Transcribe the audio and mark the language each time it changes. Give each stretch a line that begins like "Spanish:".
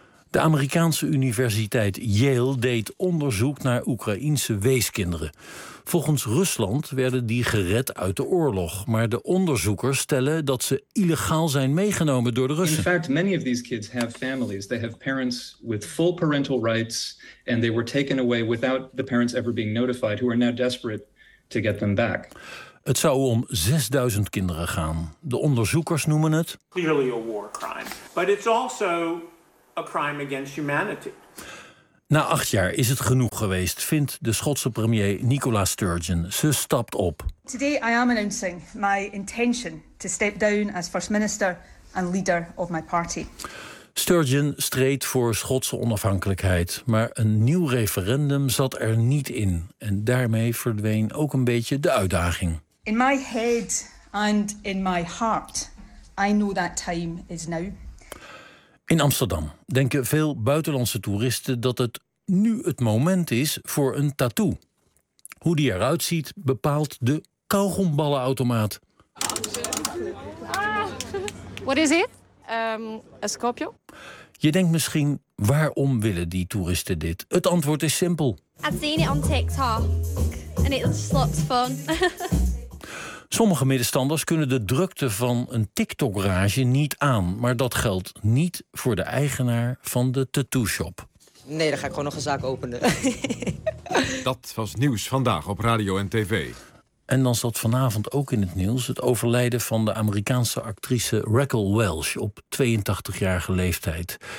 Dutch: De Amerikaanse universiteit Yale deed onderzoek naar Oekraïense weeskinderen. Volgens Rusland werden die gered uit de oorlog, maar de onderzoekers stellen dat ze illegaal zijn meegenomen door de Russen.
English: In fact, many of these kids have families. They have parents with full parental rights and they were taken away without the parents ever being notified, who are now desperate to get them back.
Dutch: Het zou om 6.000 kinderen gaan. De onderzoekers noemen het
English: clearly a war crime, but it's also a crime against humanity.
Dutch: Na 8 jaar is het genoeg geweest, vindt de Schotse premier Nicola Sturgeon. Ze stapt op.
English: Today I am announcing my intention to step down as first minister and leader of my party.
Dutch: Sturgeon streed voor Schotse onafhankelijkheid, maar een nieuw referendum zat er niet in. En daarmee verdween ook een beetje de uitdaging.
English: In my head and in my heart, I know that time is now.
Dutch: In Amsterdam denken veel buitenlandse toeristen dat het nu het moment is voor een tattoo. Hoe die eruit ziet, bepaalt de kauwgomballenautomaat.
English: What is it?
Dutch: Een Scorpio? Je denkt misschien, waarom willen die toeristen dit? Het antwoord is simpel.
English: I've seen it on TikTok and it just looks fun.
Dutch: Sommige middenstanders kunnen de drukte van een TikTok-rage niet aan. Maar dat geldt niet voor de eigenaar van de tattoo shop. Nee, dan ga ik gewoon nog een zaak openen. Dat was nieuws vandaag op radio en tv. En dan zat vanavond ook in het nieuws het overlijden van de Amerikaanse actrice Raquel Welch op 82-jarige leeftijd.